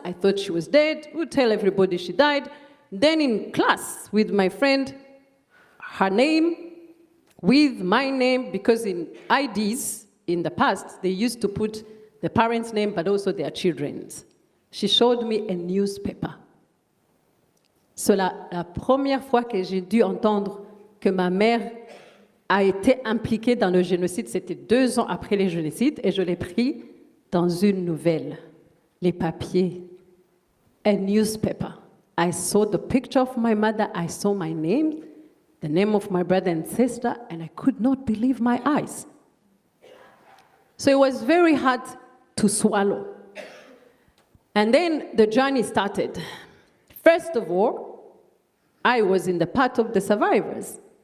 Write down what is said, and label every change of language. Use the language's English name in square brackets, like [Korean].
[English] I thought she was dead. I would tell everybody she died. Then in class with my friend, her name with my name, because in IDs in the past, they used to put the parents' name, but also their children's. She showed me a newspaper. [French] C'est la première fois que j'ai dû entendre que ma mère a été impliquée dans le génocide. C'était 2 ans après le génocide, et je l'ai pris dans une nouvelle, les papiers, [English] a newspaper. I saw the picture of my mother, I saw my name, the name of my brother and sister, and I could not believe my eyes. So it was very hard to swallow. And then the journey started. First of all, I was in the part of the survivors.